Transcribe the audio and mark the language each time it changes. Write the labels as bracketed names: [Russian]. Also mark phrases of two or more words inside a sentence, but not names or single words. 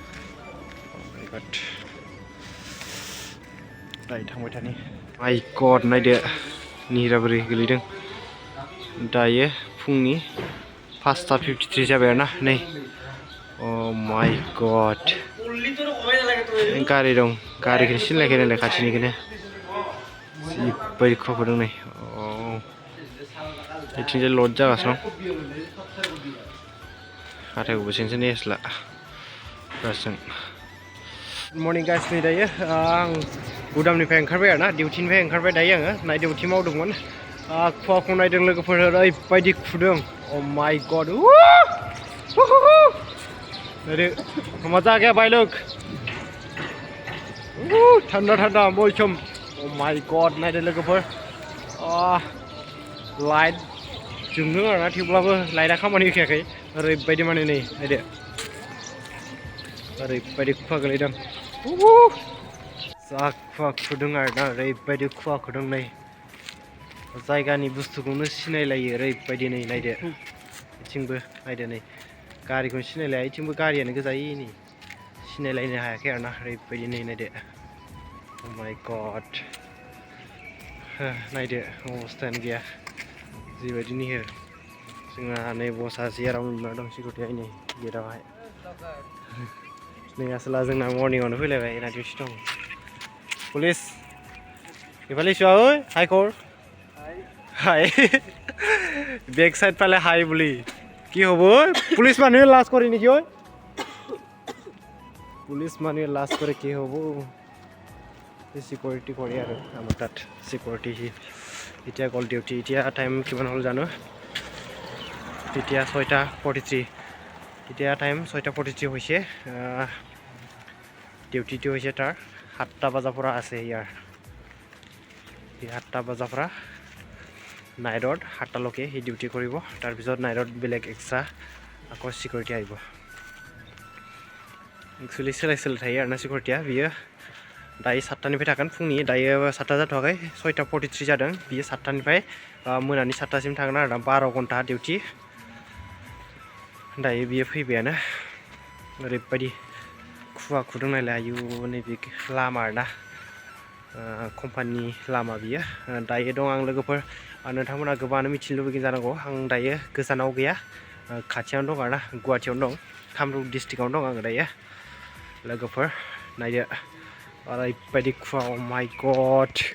[Bodo] दायो थांबाय थानि माय गड नायदो निहिरा बोरै गोलैदों दायो फुंनि 5:53 जाबाय आरोना नै [English] oh my god [Bodo] गारि दं गारिखौनो सिनायलायखाया नालाय खाथिनिखौनो जिबायदि खुवा खुदों नै बिथिंजाय लड जागासिनो दं हाथायखौबो सेनसो नेस्ला बासजों मर्निं गाइस नै दायो आं गुदामनिफ्राय ओंखारबाय आरोना डिउटिनिफ्राय ओंखारबाय दायो आङो नाइट डिउटि मावदोंमोन खुवाखौ नायदों लोगोफोर ओरैबायदि खुदों [English] oh my god [Hindi] मजा आ गया भाई लोग ठंडा ठंडा मौसम [English] oh my god [Bodo] नायदो लोगोफोर लाइट जोंदों आरोना थेवब्लाबो लाइटआ खामानि होखायाखै ओरैबायदि माने नै नायदो ओरैबायदि खुवा गोलैदों जा खुवा खुदों आरोना ओरैबायदि खुवा खुदों नै जायगानि बुस्थुखौनो सिनायलायो ओरैबायदि नै नायदो बिथिंबो नायदो नै गारिखौनो सिनायलाया बिथिंबो गारियानो गोजायै नै सिनायलायनो हायाखै आरोना ओरैबायदि नै नायदो [English] oh my god [Bodo] नायदो अबस्थायानो गैया जिबायदि निहिर जोंना नै बसा जेराव उन्दुना दं सिकिउरिटिया नै गेटआवहाय नै आसोला जोंना मर्निंआवनो फैलायबाय नाइट डिउटि दं पुलिस [Assamese] ইফালে চোৱা অ' হয় খবৰ হয় বেক সাইড পালে হাই বুলি কি হ'ব পুলিচ মানুহে লাজ কৰে নেকি ঐ [Bodo] পুলিচ মানুহে লাজ কৰে কি হ'ব সিকিউৰিটি কৰে আৰু আমাৰ তাত সিকিউৰিটি এতিয়া গ'ল ডিউটি এতিয়া টাইম কিমান হ'ল জানো এতিয়া 6:43 এতিয়া টাইম 6:43 হৈছে ডিউটিটো হৈছে তাৰ 7টা বজাৰ পৰা আছে ইয়াৰ [Assamese] 7টা বজাৰ পৰা নাইটত 7টালৈকে সি ডিউটি কৰিব তাৰপিছত নাইটত বেলেগ এক্সট্ৰা আকৌ সিকিউৰিটি আহিব একচুৱেলি চেলাই থাকি আৰু না সিকিউৰিটিয়া বিয়ে [Bodo] दायो 7टानिफ्राय थागोन फुंनि दायो 7टा जाथ'वाखै 6:43 जादों बियो 7टानिफ्राय मोनानि 7टासिम थागोन आरो 12 घन्टा डिउटि दायो बियो फैबायानो ओरैबायदि खुवा खुदुंनायलाय आयु नैबे लामा आरोना कम्पानि लामा बियो दायो दं आं लोगोफोर नोंथांमोना गोबाङानो मिथिनो लुबैगोन जानांगौ आं दायो गोजानाव गैया खाथियावनो दं आरोना गुवाहाटीयावनो दं कामरुप डिस्ट्रिक्टआवनो दं आङो दायो लोगोफोर नायदो ओरैबायदि खुवा [English] oh my god